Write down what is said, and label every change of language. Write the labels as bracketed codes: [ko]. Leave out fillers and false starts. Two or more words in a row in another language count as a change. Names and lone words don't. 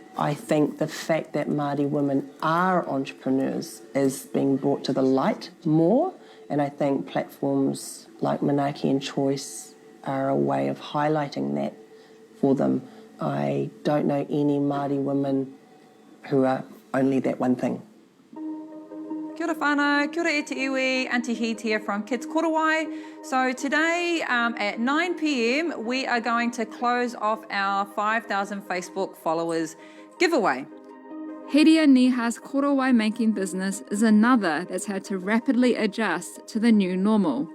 [en] I think the fact that Māori women are entrepreneurs is being brought to the light more, and I think platforms like Manaki and Choice are a way of highlighting that for them. I don't know any Māori women who are only that one thing. [mi] Kia ora whānau, kia ora e te iwi, Auntie Heat [en] here from [mi] Kids Korowai. [en] So today at 9 p.m. we are going to close off our 5,000 Facebook followers giveaway. Hiria Niha's Korowai making business is another that's had to rapidly adjust to the new normal.